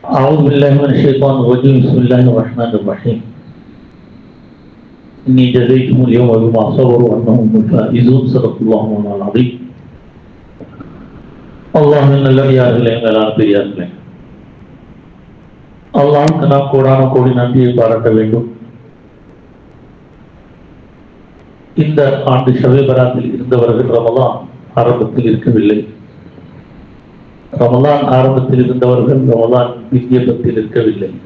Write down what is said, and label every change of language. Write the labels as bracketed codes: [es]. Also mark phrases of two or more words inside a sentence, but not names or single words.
[ar] أعوذ بالله من الشيطان الرجيم بسم الله الرحمن الرحيم إني جزيتهم اليوم بما صبروا أنهم الفائزون صدق الله العظيم اللهم [ta] நல்லடியார்களே மேலான பெரியார்களே அல்லாஹ்வுக்கு நாம் கோடான கோடி நன்றியை பாராட்ட வேண்டும். இந்த ஆண்டு ஷவே பராத்தில் இருந்தவர்கள் ரமலான் ஆரம்பத்தில் இருக்கவில்லை. ரமலான் ஆரம்பத்தில் இருந்தவர்கள் ரமலான் வித்தியபத்தில் இருக்கவில்லை.